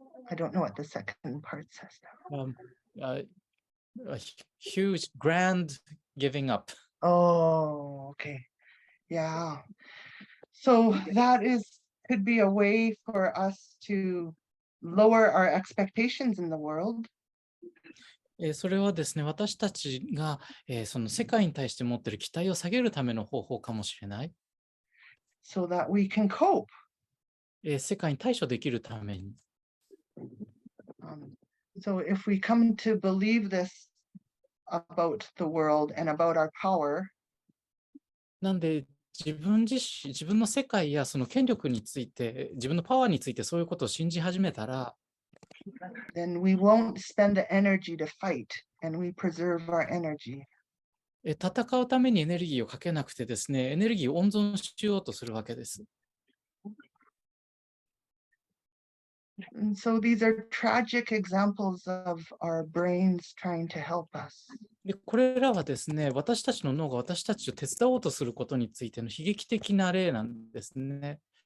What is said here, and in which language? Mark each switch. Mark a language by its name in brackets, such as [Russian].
[English] I don't know what the second part says now. A huge, grand giving up. Oh, okay. Yeah. So that could be a way for us to lower our expectations in the world. [Japanese] それはですね、私たちがその世界に対して持っている期待を下げるための方法かもしれない。 [English] So that we can cope. [Japanese] 世界に対処できるために。 [English] So if we come to believe this about the world and about our power, [Japanese] なんで自分の世界やその権力について、自分のパワーについてそういうことを信じ始めたら、 [English] then we won't spend the energy to fight and we preserve our energy. [Japanese] 戦うためにエネルギーをかけなくてですね、エネルギーを温存しようとするわけです。 [English] And so these are tragic examples of our brains trying to help us. [Japanese] でこれらはですね、私たちの脳が私たちを手伝おうとすることについての悲劇的な例なんですね。